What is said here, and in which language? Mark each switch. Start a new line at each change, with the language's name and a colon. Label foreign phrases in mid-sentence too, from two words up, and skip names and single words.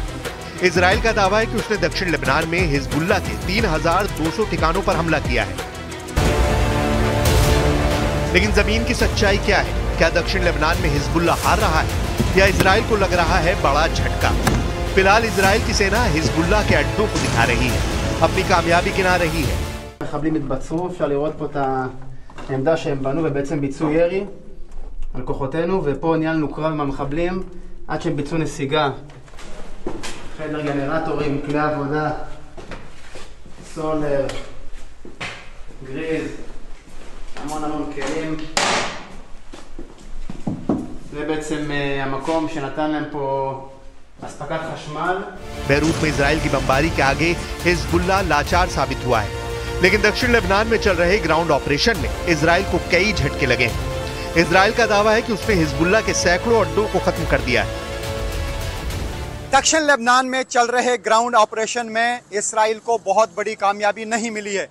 Hindi: इजराइल का दावा है कि उसने दक्षिण लेबनान में हिजबुल्लाह के 3200 ठिकानों पर हमला किया है। लेकिन जमीन की सच्चाई क्या है? क्या दक्षिण लेबनान में हिजबुल्लाह हार रहा है या इजराइल को लग रहा है बड़ा झटका? फिलहाल इजराइल की सेना हिजबुल्लाह के अड्डों को दिखा रही है, अपनी कामयाबी गिना रही है।
Hebrew: מחבלים התבצרו, אפשר לראות פה את העמדה שהם בנו ובעצם ביצעו ירי על כוחותינו, ופה ניהלנו קרב עם המחבלים עד שהם ביצעו נסיגה. חדר גנרטורים, כלי עבודה, סולר, גריז, המון כלים. זה בעצם המקום שנתן להם פה अस्पताल खशमाल।
Hindi: बैरूत में इजराइल की बमबारी के आगे हिजबुल्लाह लाचार साबित हुआ है, लेकिन दक्षिण लेबनान में चल रहे
English: ground operation
Hindi: में इजराइल को कई झटके लगे हैं। इजराइल का दावा है कि उसने हिजबुल्लाह के सैकड़ों अड्डों को खत्म कर दिया है। दक्षिण लेबनान में चल रहे
English: ground operation
Hindi: में इजराइल को बहुत बड़ी कामयाबी नहीं मिली है।